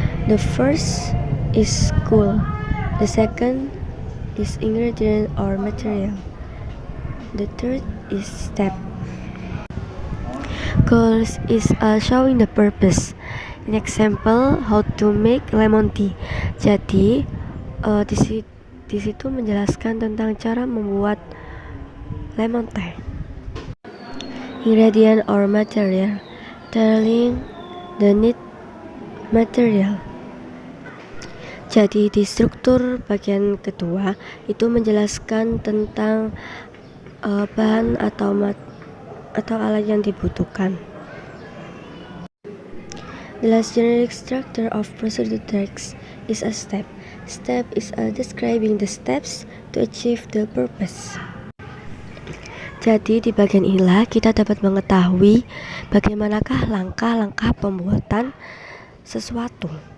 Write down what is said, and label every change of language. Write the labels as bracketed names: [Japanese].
[English] The first is school. The second is ingredient or material. The third is step. Goals is showing the purpose. An example, how to make lemon tea. [Indonesian] Jadi di situ menjelaskan tentang cara membuat lemon tea. [English] Ingredient or material, telling the need material. [Indonesian] Jadi di struktur bagian kedua itu menjelaskan tentang bahan atau alat yang dibutuhkan. [English] The last generic structure of procedure text is a step. Step is describing the steps to achieve the purpose. [Indonesian] Jadi di bagian inilah kita dapat mengetahui bagaimanakah langkah-langkah pembuatan sesuatu.